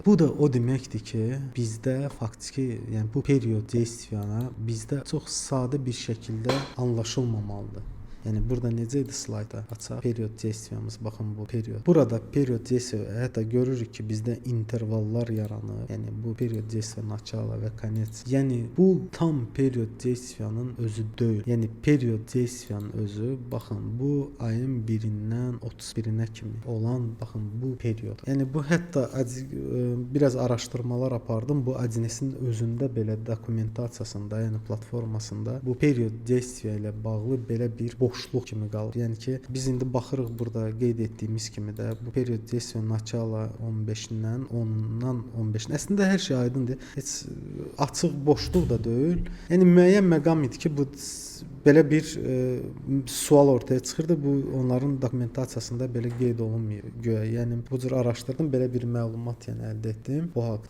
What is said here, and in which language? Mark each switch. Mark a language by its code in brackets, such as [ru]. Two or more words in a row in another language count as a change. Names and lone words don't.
[az] Bu da o deməkdir ki, bizdə faktiki, yəni bu [ru] period действияна [az] bizdə çox sadə bir şəkildə anlaşılmamalıdır. Yəni burada necə idi slayda? Açaq. [ru] Period действиямız. [az] Baxın bu period. Burada [ru] period действия [az] hətta görürük ki, bizdə intervallar yaranır. Yəni bu [ru] period действия начало [az] və конец. Yəni bu tam [ru] period действиянın [az] özü deyil. Yəni [ru] period действиянın [az] özü baxın bu ayın 1-dən 31-nə kimi olan baxın bu period. Yəni bu hətta biraz araşdırmalar apardım. Bu Adnesin özündə belə dokumentasiyasında, yəni platformasında bu [ru] period действия [az] ilə bağlı belə bir boşluq kimi qalır. Yəni ki, biz indi baxırıq burada qeyd etdiyimiz kimi də bu [ru] period действия начало [az] 15-dən 10-dan 15-nə. Əslində hər şey aydındır. Heç açıq boşluq da deyil. Yəni müəyyən məqam idi ki, bu belə bir sual ortaya çıxırdı. Bu onların dokumentasiyasında belə qeyd olunmuyor göyə. Yəni bu cür araşdırdım, belə bir məlumat yəni əldə etdim bu haqda.